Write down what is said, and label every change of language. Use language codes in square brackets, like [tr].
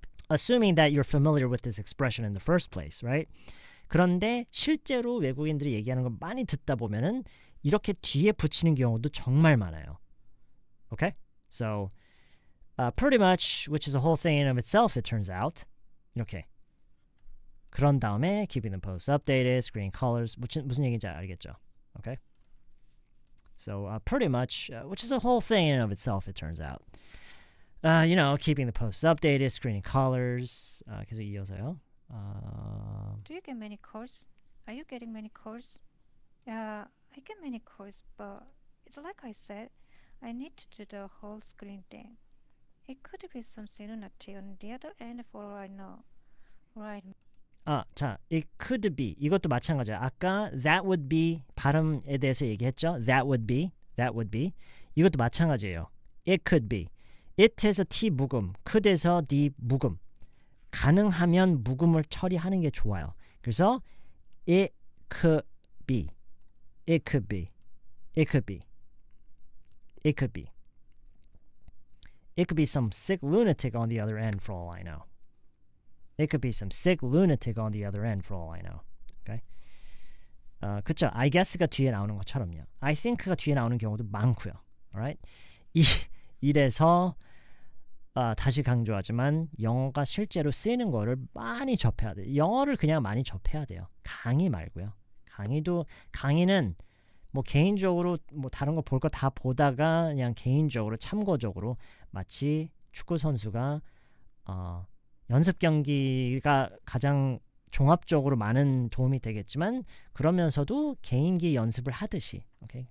[en] Assuming that you're familiar with this expression in the first place, right? [ko] 그런데 실제로 외국인들이 얘기하는 걸 많이 듣다 보면은 이렇게 뒤에 붙이는 경우도 정말 많아요. [en] Okay? So, pretty much, which is a whole thing in of itself, it turns out. [ko] 이렇게. 그런 다음에 [en] keeping the posts updated, screen colors, [ko] 무슨 얘기인지 알겠죠? [en] Okay? So, pretty much, which is a whole thing in of itself, it turns out. Keeping the posts updated, screening colors, [ko] 계속 이어서요. [en] Do you get many calls? Are you getting many calls? Yeah, I get many calls, but it's like I said, I need to do the whole screen thing. It could be some lunatic on the other end for all I know. Right. [ko] 자, [en] it could be. [ko] 이것도 마찬가지야. 아까 [en] that would be [ko] 발음에 대해서 얘기했죠. [en] That would be. [ko] 이것도 마찬가지예요. [en] It could be. [ko] it에서 t 묵음, could에서 d 묵음. 가능하면 묵음을 처리하는 게 좋아요. 그래서 [en] it could be. It could be. It could be. It could be. It could be some sick lunatic on the other end for all I know. It could be some sick lunatic on the other end for all I know. Okay? [ko] 그쵸? [en] I guess가 [ko] 뒤에 나오는 것처럼요. [en] I think가 [ko] 뒤에 나오는 경우도 많고요. [en] Alright? [ko] 이래서 다시 강조하지만 영어가 실제로 쓰이는 거를 많이 접해야 돼요. 영어를 그냥 많이 접해야 돼요. 강의 말고요. 강의는 뭐 개인적으로 뭐 다른 거 볼 거 다 보다가 그냥 개인적으로 참고적으로 마치 축구 선수가 연습 경기가 가장 종합적으로 많은 도움이 되겠지만 그러면서도 개인기 연습을 하듯이 오케이?